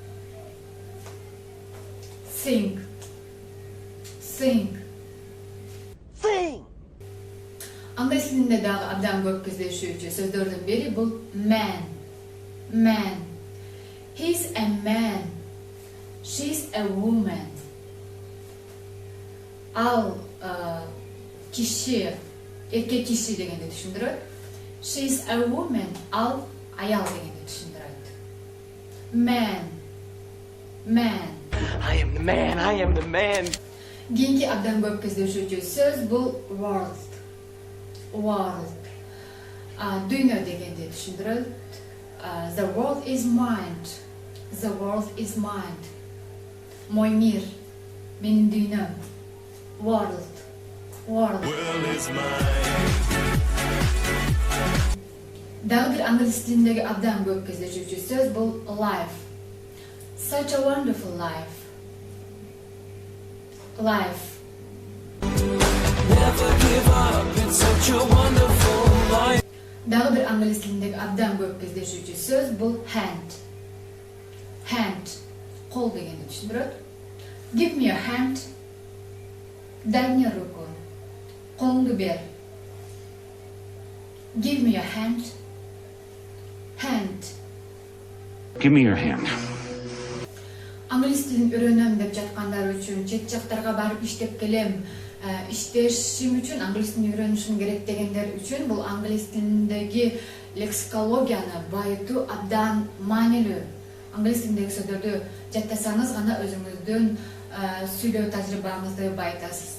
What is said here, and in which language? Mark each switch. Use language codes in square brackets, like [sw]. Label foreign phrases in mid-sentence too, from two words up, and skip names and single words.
[en] Thing. Thing. Thing. [ky] Англис тилинде дагы абдан көп кездешүүчү сөздөрдүн бири бул man. [en] Man. He's a man. She's a woman. [ky] Ал киши, эркек киши дегенди түшүндүрөт. [en] She's a woman. [ky] Ал аял дегенди түшүндүрөт. [en] Man. Man. I am the man. I am the man. [ky] Кийинки абдан көп кездешүүчү сөз бул world. [en] World. [ky] Дүйнө дегенди түшүндүрөт. [en] The world is mind. The world is mind. [ru] Мой мир. [ky] Менин дүйнөм. [en] World. World. [ky] Дагы бир англис тилиндеги абдан көп кездешүүчү сөз бул life. [en] Such a wonderful life. Life. Never give up, it's such a wonderful life. [ky] Дагы бир англис тилиндеги абдан көп кездешүүчү сөз бул hand. [en] Hand. [ky] Кол дегенди түшүндүрөт. [en] Give me your hand. [ru] Дай мне руку. [ky] Колуңду бер. [en] Give me your hand. Hand. Give me your hand. [ky] Англис тилин үйрөнөм деп жаткандар үчүн, чет жактарга барып иштеп келем, иштешим үчүн англис тилин үйрөнүшүм керек дегендер үчүн бул англис тилиндеги лексикологияны байытуу абдан маанилүү. Англис тилиндеги сөздөрдү жаттасаңыз гана өзүңүздүн сүйлөө тажрыйбаңызды байтасыз.